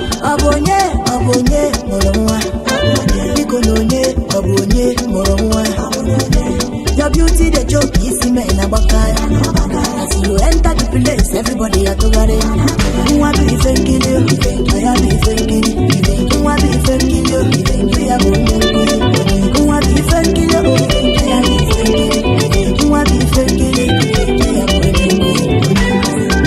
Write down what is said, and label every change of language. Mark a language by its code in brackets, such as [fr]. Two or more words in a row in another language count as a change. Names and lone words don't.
[ig] Ọ bụ onye, ọ bụ onye mụrụ nwa? Biko na onye, ọ bụ onye mụrụ nwa? [en] Your beauty, the joke, [ig] isi mee na gbaka ya. [en] As you enter the place, everybody atụgharị. [ig] Nwa bụ ife nkiri, ya bụ ife nkiri. Nwa bụ ife nkiri, ya bụ onye nkiri. Nwa bụ ife nkiri, ya bụ ife nkiri. Nwa bụ ife nkiri, ya bụ onye nkiri.